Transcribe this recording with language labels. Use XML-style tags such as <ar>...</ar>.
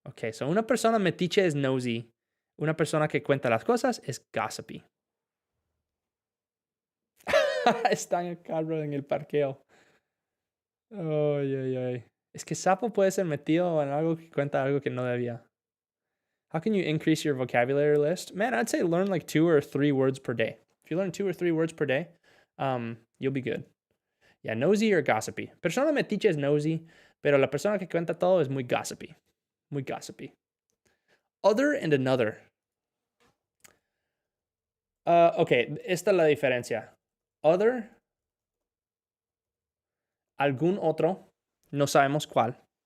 <es>Ok, so una persona metiche es nosy. Una persona que cuenta las cosas es gossipy. Está en el carro en el parqueo. Ay. Es que sapo puede ser metido en algo que cuenta algo que no debía.</es> <en>How can you increase your vocabulary list? Man, I'd say learn like 2 or 3 words per day. If you learn 2 or 3 words per day, you'll be good. Yeah, nosy or gossipy.</en> <es>Persona metiche es nosy, pero la persona que cuenta todo es muy gossipy. Muy gossipy.</es> <en>Other and another.</en> <es>Okay, esta es la diferencia. Other, algún otro, no sabemos cuál.</es>